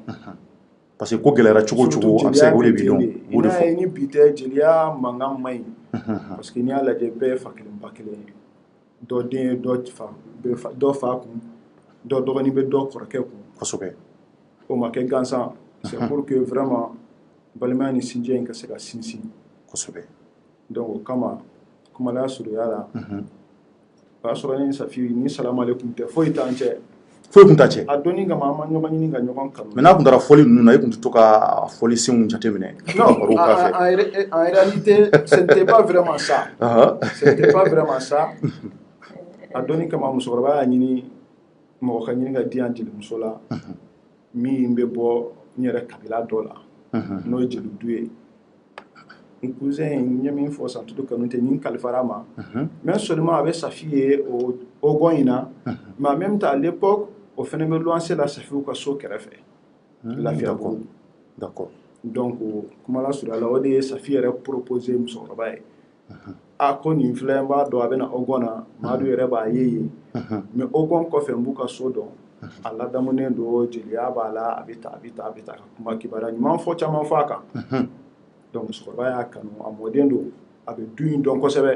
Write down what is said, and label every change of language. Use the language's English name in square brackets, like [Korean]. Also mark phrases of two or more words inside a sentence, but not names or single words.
[French] parce que [Bambara] ko gɛlɛyara cogo o cogo a bɛ se o de b'i dɔn o de fɔ ni bi tɛ jeliya mankan man ɲi [French] parce que [Bambara] n'i y'a lajɛ bɛɛ ye fa kelen ba kelen ye dɔ den ye dɔ fa kun dɔ dɔgɔnin bɛ dɔ kɔrɔkɛ kun kosɛbɛ o ma kɛ gansan [French] c'est pour que vraiment [Bambara] balimaya ni sinjiya in ka se ka sinsin kosɛbɛ donc o kama kumalaya surunya la o y'a sɔrɔ ni Safi ni salamu aleykum tɛ foyi t'an cɛ foyi tun t'a cɛ a donni kama an ma ɲɔgɔn ɲini ka ɲɔgɔn kanu mais n'a tun taara fɔli ninnu na e tun tɛ to ka fɔli senw jateminɛ [French] non en réalité ce n'était pas vraiment ça ce n'était pas vraiment ça [Bambara] a donni kama musokɔrɔba y'a ɲini mɔgɔ ka ɲini ka di yan jelimuso la min bɛ bɔ n yɛrɛ kabila dɔ la n'o ye jeli du ye n cousin n ye min fɔ Santudu Kanute ni kalifara ma [French] mais seulement [Bambara] a bɛ Safi ye o gɔn in na [French] mais en même temps à l'époque [Bambara] o fana bɛ luwanse la Safiw ka so kɛrɛfɛ Lafiyabugu d'accord donc kumala surunya la o de ye Safi yɛrɛ proposé musokɔrɔba ye a ko nin filɛ n b'a dɔn a bɛna o gɔn na Madu yɛrɛ b'a ye yen mais o gɔn kɔfɛ n b'u ka so dɔn a ladamunen don jeliya b'a la a bɛ ta ka kuma kibaruya ɲuman fɔ caman fɔ a kan donc musokɔrɔba y'a kanu a mɔden don a bɛ du in dɔn kosɛbɛ